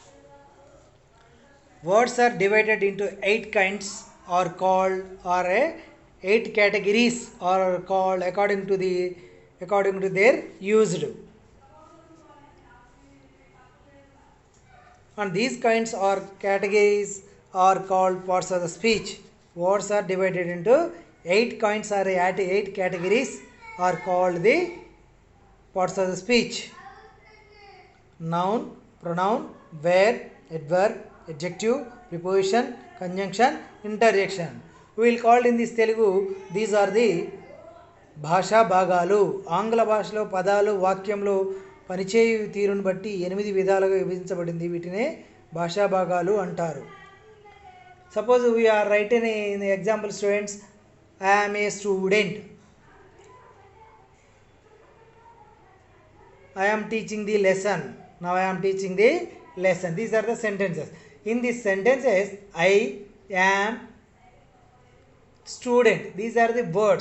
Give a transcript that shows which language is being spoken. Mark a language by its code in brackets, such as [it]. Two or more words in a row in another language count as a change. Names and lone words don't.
[en] Words are divided into 8 kinds, or called, or 8 categories, or called according to their used. And these kinds or categories are called parts of the speech. Words are divided into 8 kinds or 8 categories, are called the parts of the speech. Noun, pronoun, verb, adverb, adjective, preposition, conjunction, interjection. We will call in this Telugu, these are the [te] భాషా భాగాలు. ఆంగ్ల భాషలో పదాలు వాక్యంలో పనిచేయు తీరును బట్టి 8 విధాలుగా విభజించబడింది. వీటినే భాషా భాగాలు అంటారు. [en] సపోజ్ we are writing in the example, students, I am a student, I am teaching the lesson, now I am teaching the lesson. These are the sentences. In these sentences, I am student, these are the words.